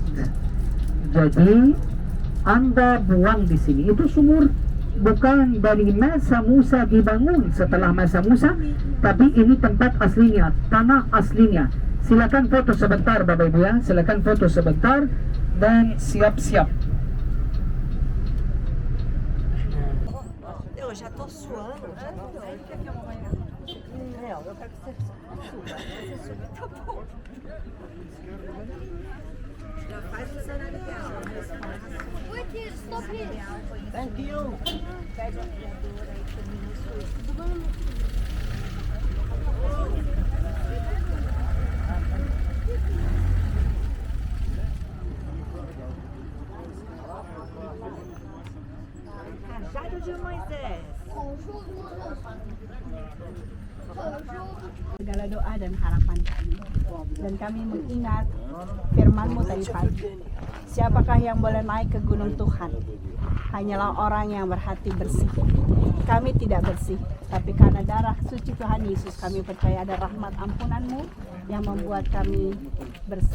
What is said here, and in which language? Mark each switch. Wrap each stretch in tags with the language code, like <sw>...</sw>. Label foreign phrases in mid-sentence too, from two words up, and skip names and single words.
<id>Jadi Anda buang di sini. Itu sumur bukan dari masa Musa dibangun setelah masa Musa, tapi ini tempat aslinya, tanah aslinya. Silakan foto sebentar Bapak Ibu ya, silakan foto sebentar dan siap-siap.</id> <pt>Eu já tô suando, já tô doendo. Não, eu quero que você suba. Você suba, tá bom. Já faz o cenário.</pt> <en>Stop here. Thank you.</en> <pt>Pede a criadora e termina sua. Cajado de Moisés.</pt> <id>Segala doa dan harapan kami, dan kami mengingat firman-Mu tadi pagi. Siapakah yang boleh naik ke gunung Tuhan? Hanyalah orang yang berhati bersih. Kami tidak bersih, tapi karena darah suci Tuhan Yesus, kami percaya ada rahmat ampunan-Mu yang membuat kami bersih.</id>